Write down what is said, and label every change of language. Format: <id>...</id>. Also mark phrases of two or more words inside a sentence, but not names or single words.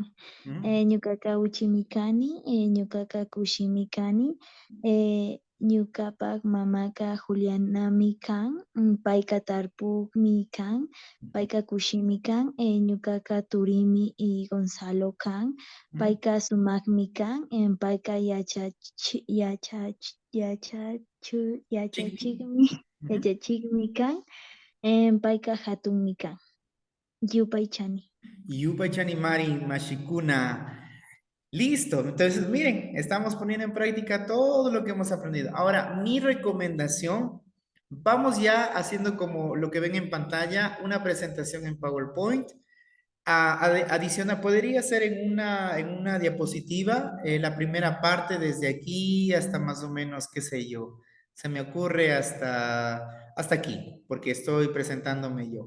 <qu>Ñuqaqa uchimi kani, ñuqaqa kushimi kani, ñuqapak mamaqa Julianami kan, payqa tarpukmi kan, payqa kushimi kan, ñuqaqa turimi y Gonzalo kan, payqa sumaqmi kan, payqa yachachikmi kan, payqa hatunmi kan. Yupaychani. Yupaychani Mari, Mashikuna.</qu> <es>Listo. Entonces, miren, estamos poniendo en práctica todo lo que hemos aprendido. Ahora, mi recomendación, vamos ya haciendo como lo que ven en pantalla, una presentación en PowerPoint. Adiciona, podría ser en una diapositiva, la primera parte desde aquí hasta más o menos, qué sé yo, se me ocurre hasta aquí, porque estoy presentándome yo.</es>